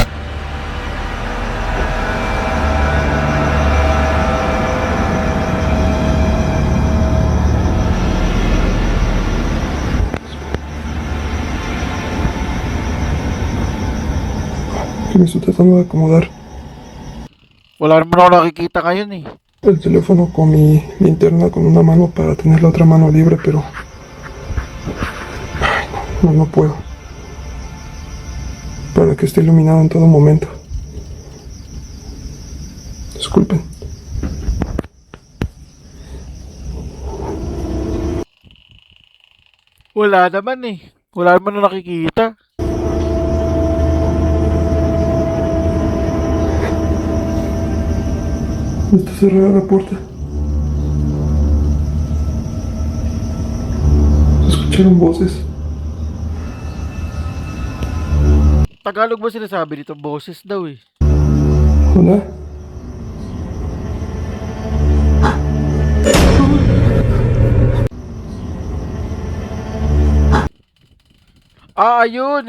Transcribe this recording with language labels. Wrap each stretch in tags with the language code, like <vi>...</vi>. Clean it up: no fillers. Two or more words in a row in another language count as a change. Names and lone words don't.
<es>Que me estoy tratando de acomodar</es> <tl>Wala naman ako nakikita ngayon eh.</tl> <es>el teléfono con mi linterna con una mano para tener la otra mano libre, pero ay, no puedo. Para que esté iluminado en todo momento. Disculpen.</es> <tl>Wala naman eh. Wala naman na nakikita.</tl> <es>Está cerrada la puerta. Se escucharon voces.</es> <tl>Tagalog ba sinasabi dito? Boses daw eh. Hola. Ah, ayun.</tl>